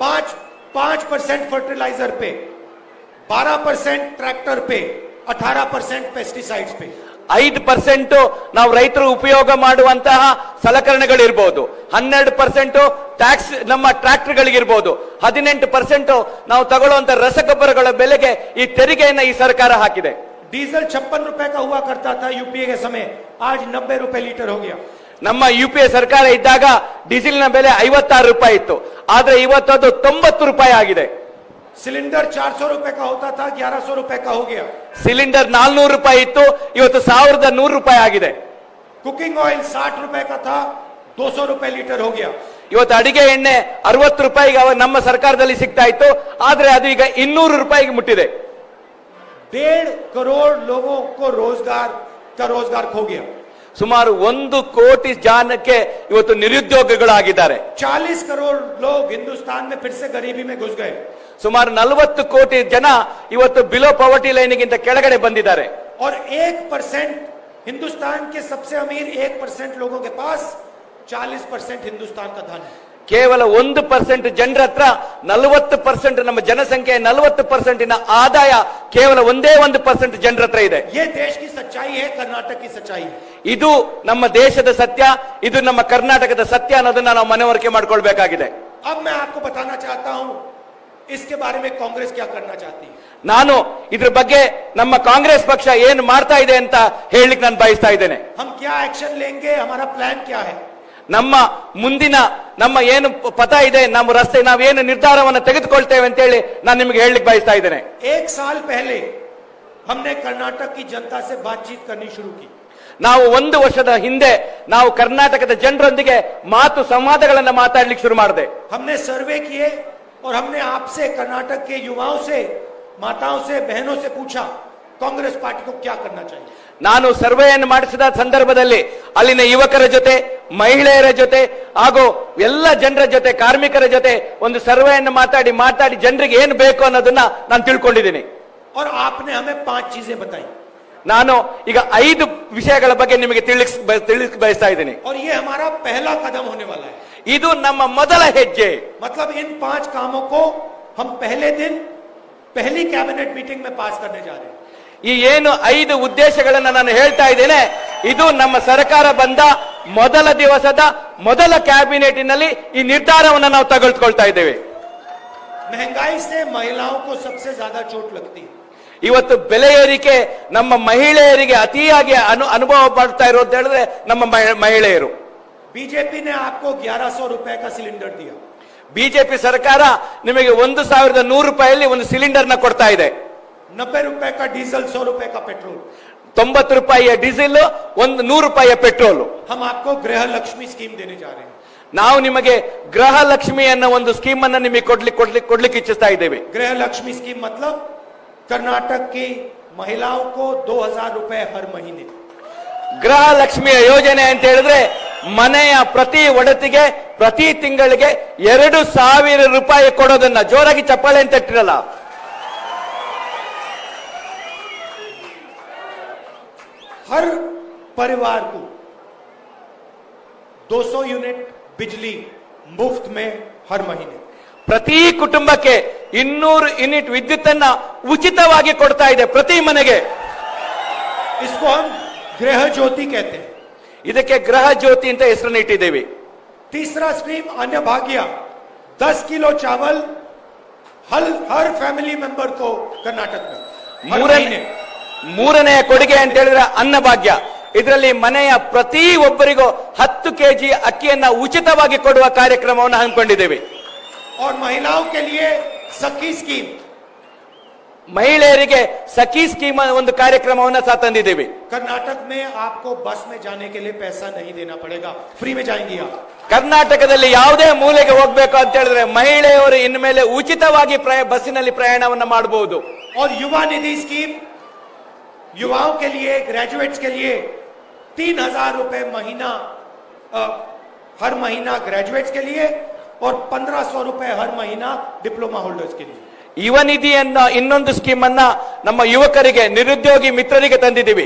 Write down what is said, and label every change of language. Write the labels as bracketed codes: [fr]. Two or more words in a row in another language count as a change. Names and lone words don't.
[hi] 5% फर्टिलाइजर पे, 12% ट्रैक्टर पे, 18% पेस्टिसाइड्स पे. [kn] 5% ನಾವು ರೈತರು ಉಪಯೋಗ ಮಾಡುವಂತಹ ಸಲಕರಣೆಗಳಿರ್ಬೋದು, 12% ಟ್ಯಾಕ್ಸ್ ನಮ್ಮ ಟ್ರ್ಯಾಕ್ಟರ್ಗಳಿಗಿರ್ಬೋದು, 18% ನಾವು ತಗೊಳ್ಳುವಂತ ರಸಗೊಬ್ಬರಗಳ ಬೆಲೆಗೆ ಈ ತೆರಿಗೆಯನ್ನ ಈ ಸರ್ಕಾರ ಹಾಕಿದೆ. [hi] डीजल 56 रुपए का हुआ करता था यूपीए के समय, आज 90 रुपए लीटर हो गया. [kn] ನಮ್ಮ ಯುಪಿಎ ಸರ್ಕಾರ ಇದ್ದಾಗ ಡೀಸೆಲ್ನ ಬೆಲೆ 56 ರೂಪಾಯಿ ಇತ್ತು, ಆದ್ರೆ ಇವತ್ತು ಅದು 90 ರೂಪಾಯಿ ಆಗಿದೆ. [hi] सिलेंडर 400 रुपए का होता था, 1100 रुपए का हो गया. [kn] ಸಿಲಿಂಡರ್ 400 ರೂಪಾಯಿ ಇತ್ತು, ಇವತ್ತು 1100 ರೂಪಾಯಿ ಆಗಿದೆ. [hi] कुकिंग ऑयल 60 रुपए का था, 200 रुपए लीटर हो गया. [kn] ಇವತ್ತು ಅಡಿಗೆ ಎಣ್ಣೆ 60 ರೂಪಾಯಿಗೆ ನಮ್ಮ ಸರ್ಕಾರದಲ್ಲಿ ಸಿಗ್ತಾ ಇತ್ತು, ಆದ್ರೆ ಅದು ಈಗ 200 ರೂಪಾಯಿಗೆ ಮುಟ್ಟಿದೆ. [hi] 1.5 करोड़ लोगों को रोजगार खो गया. [kn] ಸುಮಾರು 1 ಕೋಟಿ ಜನಕ್ಕೆ ಇವತ್ತು ನಿರುದ್ಯೋಗಿಗಳಾಗಿದ್ದಾರೆ. [hi] 40 करोड़ लोग हिंदुस्तान में फिर से गरीबी में घुस गए. [kn] ಸುಮಾರು 40 ಕೋಟಿ ಜನ ಇವತ್ತು [en] below poverty line [kn] ಕೆಳಗಡೆ ಬಂದಿದ್ದಾರೆ. [hi] और 1% हिंदुस्तान के सबसे अमीर 1% लोगों के पास 40% हिंदुस्तान का धन है. [kn] ಕೇವಲ 1% ಜನರ ಹತ್ರ 40% ನಮ್ಮ ಜನಸಂಖ್ಯೆ 40% ಆದಾಯ ಕೇವಲ 1% ಜನರ ಹತ್ರ ಇದೆ. [hi] ये देश की सच्चाई है, कर्नाटक की सच्चाई है. [kn] ಇದು ನಮ್ಮ ದೇಶದ ಸತ್ಯ, ಇದು ನಮ್ಮ ಕರ್ನಾಟಕದ ಸತ್ಯ ಅನ್ನೋದನ್ನ ನಾವು ಮನವರಿಕೆ ಮಾಡ್ಕೊಳ್ಬೇಕಾಗಿದೆ. [hi] अब मैं आपको बताना चाहता हूं इसके बारे में कांग्रेस क्या करना चाहती है. [kn] ನಾನು ಇದ್ರ ಬಗ್ಗೆ ನಮ್ಮ ಕಾಂಗ್ರೆಸ್ ಪಕ್ಷ ಏನು ಮಾಡ್ತಾ ಇದೆ ಅಂತ ಹೇಳಲಿಕ್ಕೆ ನಾನು ಬಯಸ್ತಾ ಇದ್ದೇನೆ. [hi] हम क्या एक्शन लेंगे, हमारा प्लान क्या है. [kn] ನಮ್ಮ ಮುಂದಿನ ನಮ್ಮ ಏನು ಪಥ ಇದೆ, ನಮ್ಮ ರಸ್ತೆ ನಾವೇನು ನಿರ್ಧಾರವನ್ನು ತೆಗೆದುಕೊಳ್ತೇವೆ ಅಂತ ಹೇಳಿ ನಾನು ನಿಮಗೆ ಹೇಳಲಿಕ್ಕೆ ಬಯಸ್ತಾ ಇದ್ದೇನೆ. [hi] 1 साल पहले हमने कर्नाटक की जनता से बातचीत करनी शुरू की. [kn] ನಾವು 1 ವರ್ಷದ ಹಿಂದೆ ನಾವು ಕರ್ನಾಟಕದ ಜನರೊಂದಿಗೆ ಮಾತು ಸಂವಾದಗಳನ್ನು ಮಾತಾಡ್ಲಿಕ್ಕೆ ಶುರು ಮಾಡಿದೆ. [hi] हमने सर्वे किए और हमने आपसे, कर्नाटक के युवाओं से, माताओं से, बहनों से पूछा कांग्रेस पार्टी को क्या करना चाहिए. [kn] ನಾನು ಸರ್ವೆಯನ್ನು ಮಾಡಿಸಿದ ಸಂದರ್ಭದಲ್ಲಿ ಅಲ್ಲಿನ ಯುವಕರ ಜೊತೆ, ಮಹಿಳೆಯರ ಜೊತೆ ಹಾಗೂ ಎಲ್ಲ ಜನರ ಜೊತೆ, ಕಾರ್ಮಿಕರ ಜೊತೆ ಒಂದು ಸರ್ವೆಯನ್ನು ಮಾತಾಡಿ ಜನರಿಗೆ ಏನು ಬೇಕು ಅನ್ನೋದನ್ನ ನಾನು ತಿಳ್ಕೊಂಡಿದ್ದೀನಿ. [hi] और आपने हमें 5 चीजें बताई. [kn] ನಾನು ಈಗ 5 ವಿಷಯಗಳ ಬಗ್ಗೆ ನಿಮಗೆ ತಿಳಿಸ್ ಬಯಸ್ತಾ ಇದ್ದೀನಿ. [hi] और ये हमारा पहला कदम होने वाला है. [kn] ಇದು ನಮ್ಮ ಮೊದಲ ಹೆಜ್ಜೆ. [hi] मतलब इन 5 कामों को हम पहले दिन पहली [en] cabinet meeting [hi] में पास करने जा रहे हैं. [kn] ಈ ಏನು 5 ಉದ್ದೇಶಗಳನ್ನ ನಾನು ಹೇಳ್ತಾ ಇದ್ದೇನೆ, ಇದು ನಮ್ಮ ಸರ್ಕಾರ ಬಂದ ಮೊದಲ ದಿವಸದ ಮೊದಲ ಕ್ಯಾಬಿನೆಟ್ನಲ್ಲಿ ಈ ನಿರ್ಧಾರವನ್ನು ನಾವು ತೆಗೆದುಕೊಳ್ತಾ ಇದ್ದೇವೆ. [hi] महंगाई से महिलाओं को सबसे ज्यादा चोट लगती है. [kn] ಇವತ್ತು ಬೆಲೆ ಏರಿಕೆ ನಮ್ಮ ಮಹಿಳೆಯರಿಗೆ ಅತಿಯಾಗಿ ಅನುಭವ ಪಡ್ತಾ ಇರೋದು ಹೇಳಿದ್ರೆ ನಮ್ಮ ಮಹಿಳೆಯರು. [hi] बीजेपी ने आपको 1100 रुपए का सिलेंडर दिया. [kn] ಬಿಜೆಪಿ ಸರ್ಕಾರ ನಿಮಗೆ 1100 ರೂಪಾಯಿಯಲ್ಲಿ ಒಂದು ಸಿಲಿಂಡರ್ ನ ಕೊಡ್ತಾ ಇದೆ. [hi] 90 रुपए का डीजल, 100 रुपए का पेट्रोल. [kn] 90 ರೂಪಾಯಿಯ ಡೀಸೆಲ್, 100 ರೂಪಾಯಿಯ ಪೆಟ್ರೋಲ್. [hi] हम आपको गृह लक्ष्मी स्कीम देने जा रहे हैं. [kn] ನಾವು ನಿಮಗೆ ಗೃಹ ಲಕ್ಷ್ಮಿ ಅನ್ನೋ ಒಂದು ಸ್ಕೀಮ್ ಅನ್ನ ನಿಮಗೆ ಕೊಡ್ಲಿಕ್ಕೆ ಇಚ್ಛಿಸ್ತಾ ಇದ್ದೇವೆ. [hi] गृह लक्ष्मी स्कीम मतलब कर्नाटक की महिलाओं को 2000 रुपए हर महीने. [kn] ಗೃಹ ಲಕ್ಷ್ಮಿಯ ಯೋಜನೆ ಅಂತ ಹೇಳಿದ್ರೆ ಮನೆಯ ಪ್ರತಿ ಒಡತಿಗೆ ಪ್ರತಿ ತಿಂಗಳಿಗೆ 2000 ರೂಪಾಯಿ ಕೊಡೋದನ್ನ, ಜೋರಾಗಿ ಚಪ್ಪಾಳೆ ಅಂತ ಇಟ್ಟಿರಲ್ಲ, [hi] हर परिवार को 200 यूनिट बिजली मुफ्त में हर महीने. [kn] ಪ್ರತಿ ಕುಟುಂಬಕ್ಕೆ 200 ಯೂನಿಟ್ ವಿದ್ಯುತ್ತನ್ನ ಉಚಿತವಾಗಿ ಕೊಡ್ತಾ ಇದೆ ಪ್ರತಿ ಮನೆಗೆ. [hi] इसको हम गृह ज्योति कहते हैं. [kn] ಇದಕ್ಕೆ ಗೃಹ ಜ್ಯೋತಿ ಅಂತ ಹೆಸರನ್ನು ಇಟ್ಟಿದ್ದೇವೆ. [hi] तीसरा स्कीम अन्न भाग्य, 10 किलो चावल हर [en] family member [hi] को कर्नाटक में. [kn] ಮೂರನೆಯ ಕೊಡುಗೆ ಅಂತ ಹೇಳಿದ್ರೆ ಅನ್ನಭಾಗ್ಯ. ಇದರಲ್ಲಿ ಮನೆಯ ಪ್ರತಿ ಒಬ್ಬರಿಗೂ 10 ಕೆಜಿ ಅಕ್ಕಿಯನ್ನ ಉಚಿತವಾಗಿ ಕೊಡುವ ಕಾರ್ಯಕ್ರಮವನ್ನು ಹಮ್ಮಿಕೊಂಡಿದ್ದೇವೆ. [hi] और महिलाओं के लिए सखी स्कीम, [kn] ಮಹಿಳೆಯರಿಗೆ ಸಖಿ ಸ್ಕೀಮ್ ಒಂದು ಕಾರ್ಯಕ್ರಮವನ್ನ ಸಹ ತಂದಿದ್ದೀವಿ. [hi] कर्नाटक में आपको बस में जाने के लिए पैसा नहीं देना पड़ेगा, फ्री में जाएंगी आप. [kn] ಕರ್ನಾಟಕದಲ್ಲಿ ಯಾವುದೇ ಮೂಲೆಗೆ ಹೋಗ್ಬೇಕು ಅಂತ ಹೇಳಿದ್ರೆ ಮಹಿಳೆಯರು ಇನ್ಮೇಲೆ ಉಚಿತವಾಗಿ ಬಸ್ಸಿನಲ್ಲಿ ಪ್ರಯಾಣವನ್ನ ಮಾಡಬಹುದು. [hi] और युवा निधि स्कीम युवाओं के लिए, ग्रेजुएट्स के लिए 3,000 रुपए महीना हर महीना ग्रेजुएट्स के लिए और 1,500 रुपए हर महीना [en] diploma holders [hi] के लिए. [kn] ಯುವ ನಿಧಿಯನ್ನ ಇನ್ನೊಂದು ಸ್ಕೀಮ್ ಅನ್ನ ನಮ್ಮ ಯುವಕರಿಗೆ, ನಿರುದ್ಯೋಗಿ ಮಿತ್ರರಿಗೆ ತಂದಿದ್ದೀವಿ.